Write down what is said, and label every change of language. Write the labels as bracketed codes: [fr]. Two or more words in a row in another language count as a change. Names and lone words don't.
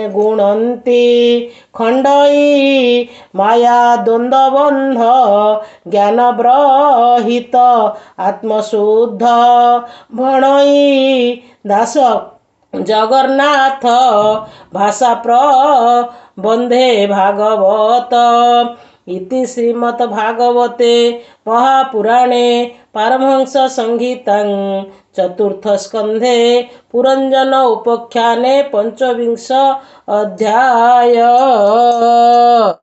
[or] ଗୁଣନ୍ତି ଖଣ୍ଡଇ ମାୟା ଦ୍ୱନ୍ଦ୍ୱବନ୍ଧ ଜ୍ଞାନ ବ୍ରହିତ ଆତ୍ମଶୁଦ୍ଧ ଭଣଇ ଦାସ ଜଗନ୍ନାଥ ଭାଷା ପ୍ରବନ୍ଧେ ଭାଗବତ [sa] इति श्रीमद् भागवते महापुराणे पारमहंस संहितां चतुर्थ स्कंधे पुरंजन उपाख्याने 25 अध्याय।